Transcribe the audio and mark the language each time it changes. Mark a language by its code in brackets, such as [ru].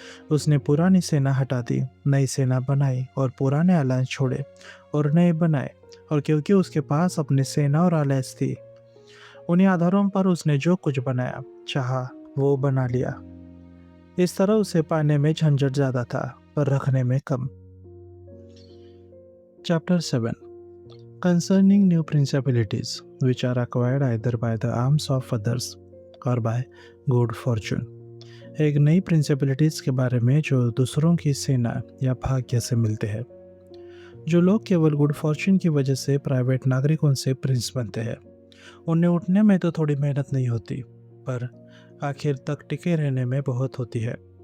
[hi] उसने पुरानी सेना हटा दी, नई सेना बनाई और पुराने अलायंस छोड़े और नए बनाए, और क्योंकि उसके पास अपनी सेना और अलायंस थी उन्हीं आधारों पर उसने जो कुछ बनाया चाहा वो बना लिया। इस तरह उसे पाने में झंझट ज्यादा था पर रखने में कम। [en] Chapter 7 Concerning new principalities which are acquired either by the arms of others or by good fortune। [hi] एक नई प्रिंसिपलिटीज के बारे में जो दूसरों की सेना या भाग्य से मिलते हैं। जो लोग केवल गुड फॉर्चून की वजह से प्राइवेट नागरिकों से प्रिंस बनते हैं, उन्हें उठने में तो थोड़ी मेहनत नहीं होती, पर आखिर तक टिके रहने में बहुत होती है।